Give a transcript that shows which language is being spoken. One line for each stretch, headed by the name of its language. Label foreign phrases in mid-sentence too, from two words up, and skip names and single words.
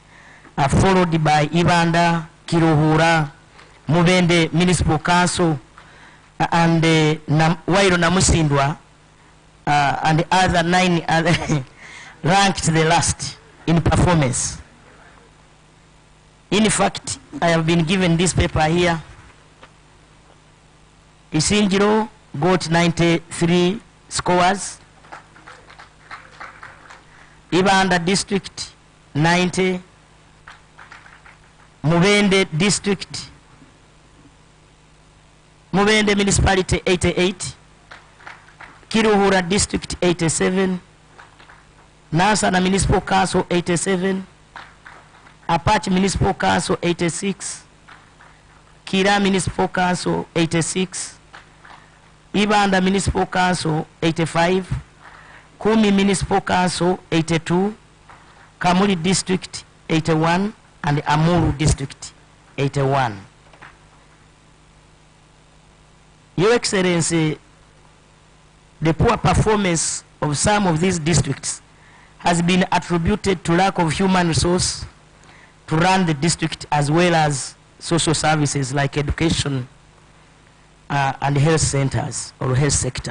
English: followed by Ibanda, Kiruhura, Mubende Municipal Council, and Wairo Namusindwa and the other 9 ranked the last in performance. In fact, I have been given this paper here. Isinjiro got 93 scores. Ibanda district 90. Mubende district, Mubende municipality 88. Kiruhura district 87. Nasana municipal council 87. Apache municipal council 86. Kira municipal council 86. Ibanda municipal council 85. Kumi municipal council 82. Kamuli district 81. And Amuru district 81. Your Excellency, the poor performance of some of these districts has been attributed to lack of human resource to run the district, as well as social services like education and health centers or health sector.